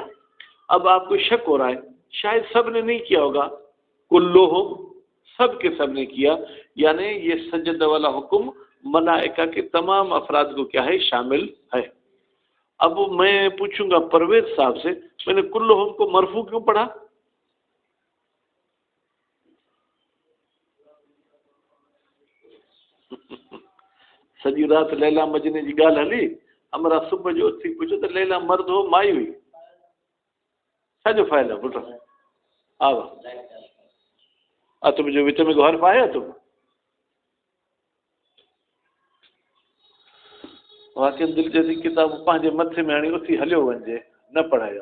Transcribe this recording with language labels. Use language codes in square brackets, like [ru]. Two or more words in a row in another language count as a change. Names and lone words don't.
[ur] اب آپ کو شک ہو رہا ہے شاید سب نے نہیں کیا ہوگا، کلہم سب کے سب نے کیا، یعنی یہ سجدہ والا حکم ملائکہ کے تمام افراد کو کیا ہے؟ شامل ہے. اب میں پوچھوں گا پرویز صاحب سے، میں نے کلہم کو مرفوع کیوں پڑھا؟ [sd] سॼी राति लैला मजनी जी ॻाल्हि हली, हमरा सुबुह जो उथी पुछो त लैला मर्द हो माई हुई, छाजो फ़ाइल आहे पुटु? हा तुंहिंजो विच में को हर्फ़ आहे तुम वाक़ई दिलि चए थी किताब पंहिंजे मथे में हाणे उथी हलियो वञिजे, न पढ़ायो.